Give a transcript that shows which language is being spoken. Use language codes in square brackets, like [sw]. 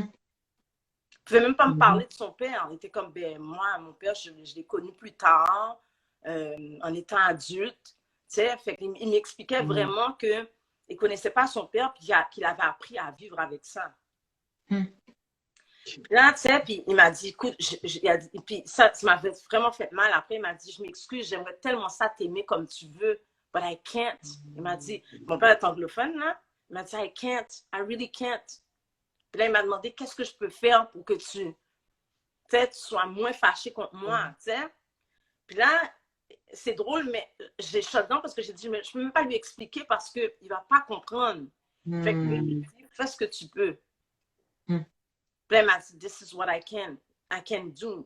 [fr] Il pouvait même pas me parler de son père. Il était comme, ben, moi, mon père, je l'ai connu plus tard, en étant adulte, tu sais, fait qu'il m'expliquait vraiment qu'il ne connaissait pas son père, puis qu'il avait appris à vivre avec ça. Puis là, tu sais, puis il m'a dit, écoute, puis ça m'avait vraiment fait mal. Après, il m'a dit, je m'excuse, j'aimerais tellement ça t'aimer comme tu veux, [en] but I can't. [fr] Il m'a dit, mon père est anglophone, là. Il m'a dit, [en] I can't, I really can't. [fr] Puis là, il m'a demandé, qu'est-ce que je peux faire pour que tu sois moins fâché contre moi, tu sais. Puis là, c'est drôle, mais j'ai chaud dedans parce que j'ai dit, mais je ne peux même pas lui expliquer parce qu'il ne va pas comprendre. Fait que lui, il me dit, fais ce que tu peux. Puis là, il m'a dit, [en] this is what I can do.